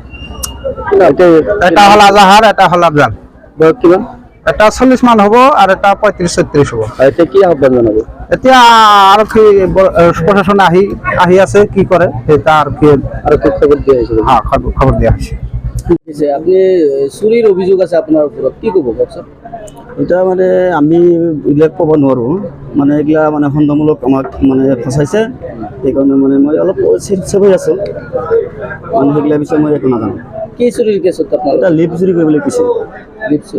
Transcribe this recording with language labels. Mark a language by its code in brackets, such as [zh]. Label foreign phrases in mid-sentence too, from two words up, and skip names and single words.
[as] এটা হ'ল আজাহাৰ, এটা হ'ল আফজাল। বয়স কিমান? এটা 40 মান হ'ব আৰু এটা 35-36 হ'ব। এতিয়া কি আহ্বান জনাব? এতিয়া আৰক্ষী প্ৰশাসন আহি আছে, কি কৰে এটা আৰক্ষীক খবৰ দিয়া হৈছে। খবৰ দিয়া হৈছে। আপনি চুরির অভিযোগ আছে আপনার উপৰত, কি কব কওকচোন? এটা মানে আমি এইবিলাক ক'ব নোৱাৰোঁ, মানে এইগিলা মানে সন্দেহমূলক আমাক মানে ফচাইছে, সেইকাৰণে মানে মই অলপ চেভ হৈ আছোঁ, মানে সেইগিলা বিষয়ে মই একো নাজানো। কি চুরির কেছত আপনার? এটা লিপ চুৰি কৰিবলৈ কৈছে, লিপ চুরি।